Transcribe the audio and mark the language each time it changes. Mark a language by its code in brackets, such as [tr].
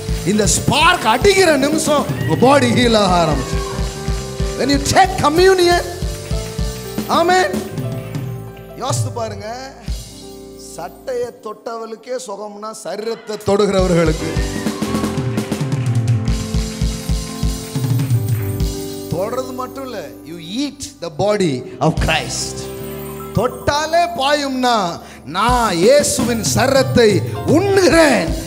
[ta] இந்த ஸ்பார்க் அடிக்கிற நிமிஷம் உங்க பாடி ஹீல் ஆக ஆரம்பிச்சு. [en] when you take communion, amen. [ta] யோசித்து பாருங்க, சட்டையை தொட்டவளுக்கே சுகம்னா சரீரத்தை தொடுகிறவர்களுக்கு தொடுறது மட்டும் இல்ல, [en] you eat the body of Christ. [ta] தொட்டாலே பாயும்னா நான் இயேசுவின் சரீரத்தை உண்ணுகிறேன்.